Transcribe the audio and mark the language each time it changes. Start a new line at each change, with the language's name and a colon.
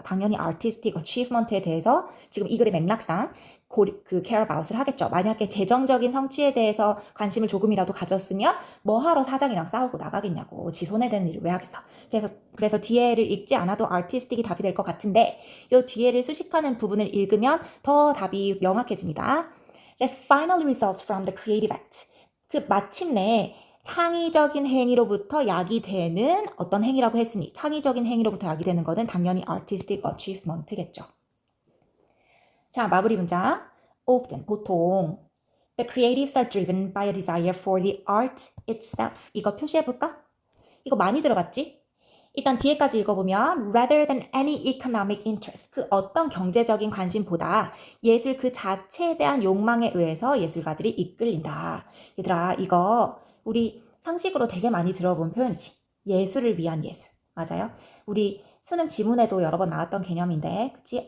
Korean: 당연히 artistic achievement에 대해서 지금 이 글의 맥락상 그 care about을 하겠죠. 만약에 재정적인 성취에 대해서 관심을 조금이라도 가졌으면 뭐하러 사장이랑 싸우고 나가겠냐고. 지 손해되는 일을 왜 하겠어. 그래서 뒤에를 읽지 않아도 artistic이 답이 될 것 같은데 이 뒤에를 수식하는 부분을 읽으면 더 답이 명확해집니다.
English: That finally results from the creative act.
Korean: 그 마침내 창의적인 행위로부터 야기되는 어떤 행위라고 했으니 창의적인 행위로부터 야기되는 것은 당연히 artistic achievement겠죠. 자, 마무리 문장. often, 보통
English: The creatives are driven by a desire for the art itself.
Korean: 이거 표시해볼까? 이거 많이 들어봤지? 일단 뒤에까지 읽어보면
English: rather than any economic interest.
Korean: 그 어떤 경제적인 관심보다 예술 그 자체에 대한 욕망에 의해서 예술가들이 이끌린다. 얘들아, 이거 우리 상식으로 되게 많이 들어본 표현이지. 예술을 위한 예술. 맞아요? 우리 수능 지문에도 여러 번 나왔던 개념인데, 그치?